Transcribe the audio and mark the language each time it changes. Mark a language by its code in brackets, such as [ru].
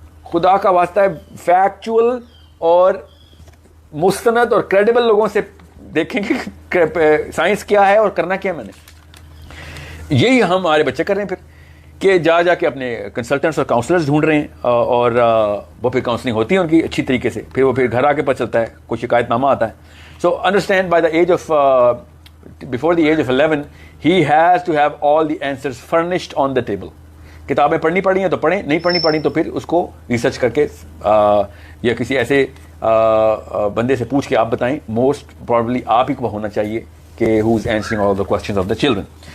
[ur] خدا کا واسطہ ہے، فیکچول اور مستند اور کریڈیبل لوگوں سے دیکھیں کہ سائنس کیا ہے اور کرنا کیا میں نے. یہی ہم ہمارے بچے کر رہے ہیں پھر، کہ جا کے اپنے کنسلٹنٹس اور کاؤنسلرز ڈھونڈ رہے ہیں، اور وہ پھر کاؤنسلنگ ہوتی ہے ان کی اچھی طریقے سے، پھر وہ پھر گھر آ کے پتہ چلتا ہے، کوئی شکایت نامہ آتا ہے. [en] So understand by the age of before the age of 11 he has to have all the answers furnished on the table. [ur] کتابیں پڑھنی پڑی ہیں تو پڑھیں، نہیں پڑھنی پڑی تو پھر اس کو ریسرچ کر کے یا کسی ایسے بندے سے پوچھ کے آپ بتائیں. [en] most probably [ur] آپ ہی کو ہونا چاہیے کہ [en] who is answering all the questions of the children.